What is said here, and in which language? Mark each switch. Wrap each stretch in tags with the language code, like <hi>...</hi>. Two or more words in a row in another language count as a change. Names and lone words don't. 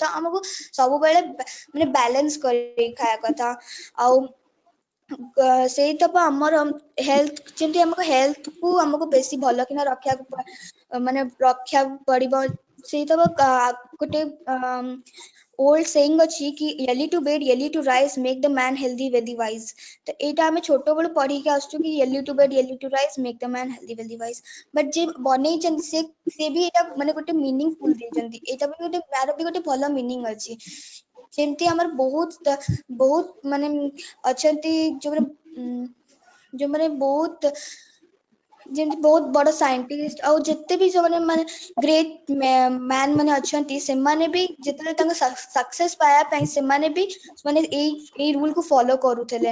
<or>ତ ଆମକୁ ସବୁବେଳେ ମାନେ ବାଲାନ୍ସ କରିକି ଖାଇବା କଥା। ଆଉ ସେଇତ ଆମର ହେଲ୍ଥ, ଯେମିତି ଆମକୁ ହେଲ୍ଥ କୁ ଆମକୁ ବେଶୀ ଭଲ କିନା ରଖିବାକୁ ମାନେ ରଖିବାକୁ ପଡିବ। ସେଇତ ଗୋଟେ</or> <en>old saying</en> <or>ଅଛି କି</or> <en>early to bed early to rise make the man healthy wealthy wise।</en> <or>ତ ଏଇଟା ଆମେ ଛୋଟବେଳୁ ପଢିକି ଆସୁଛୁ କି</or> <en>early to bed early to rise make the man healthy wealthy wise।</en> <or>ବଟ୍ ଯେ ବନେଇଛନ୍ତି ସେ ବି ଏଇଟା ମାନେ ଗୋଟେ ମିନିଂଫୁଲ ଦେଇଛନ୍ତି। ଏଇଟା ବି ଗୋଟେ ତାର ବି ଗୋଟେ ଭଲ ମିନିଂ ଅଛି। ଯେମିତି ଆମର ବହୁତ ମାନେ ଅଛନ୍ତି ଯୋଉମାନେ ବହୁତ ଯେମିତି ବହୁତ ବଡ ସାଇଣ୍ଟିଷ୍ଟ ଆଉ ଯେତେ ବି ସେମାନେ ମାନେ</or> <en>great man</en> <or>ମାନେ ଅଛନ୍ତି, ସେମାନେ ବି ଯେତେବେଳେ ତାଙ୍କ ସକ୍ସେସ ପାଇବା ପାଇଁ ସେମାନେ ବି ମାନେ ଏଇ ରୁଲ କୁ ଫଲୋ କରୁଥିଲେ।</or>